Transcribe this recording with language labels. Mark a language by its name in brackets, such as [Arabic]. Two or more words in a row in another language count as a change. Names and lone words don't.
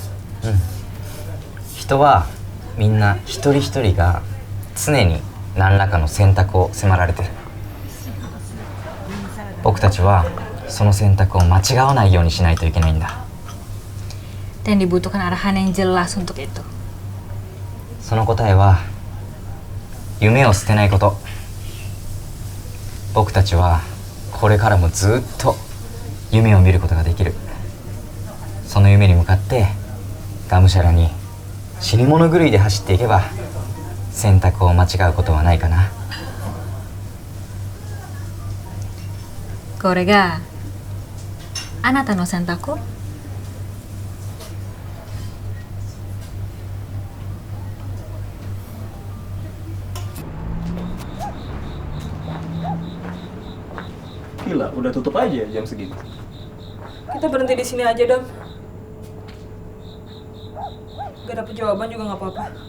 [Japanese] 人はみんな一人一人が常に何らかの選択を迫られてる。僕たちはその選択を間違わないようにしないといけないんだ。 [Indonesian] Dan dibutuhkan arahan yang jelas untuk itu. [Japanese] その答えは夢を捨てないこと。僕たちはこれからもずっと夢を見ることができる。その夢に向かってがむしゃらに死に物狂いで走っていけば選択を間違うことはないかな。これがあなたの選択? [Indonesian] Gila, udah tutup aja jam segini. Kita berhenti di sini aja, Dam. Gak dapet jawaban juga nggak apa-apa.